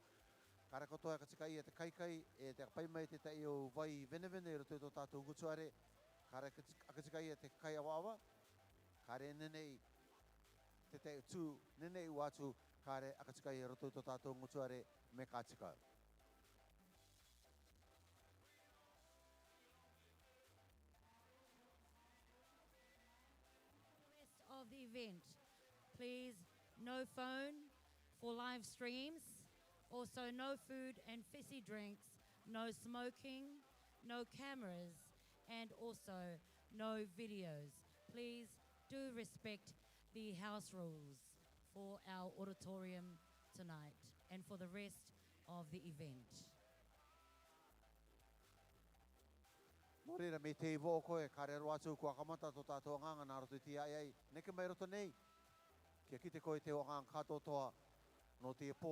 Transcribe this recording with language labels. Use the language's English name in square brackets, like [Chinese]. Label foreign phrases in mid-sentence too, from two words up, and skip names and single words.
[Rarotongan] Kare kotoa aka tika ia te kaikai. Te paimai te tai o vai venevene i roto i to tātou ngutuare. Kare aka tika ia te kai awawa. Kare nene i te te tū nene i wātu. Kare aka tika ia roto i to tātou ngutuare. Me kātika. [English] Rest of the event, please no phone for live streams, also no food and fizzy drinks, no smoking, no cameras, and also no videos. Please do respect the house rules for our auditorium tonight and for the rest of the event. [Rarotongan] Morira me te iwo koe, kare roa atu kua kamata to tātou nganga nā roto i ti ai ai. Neke mai roto nei, kia kite koe te o nganga katotoa no te pō.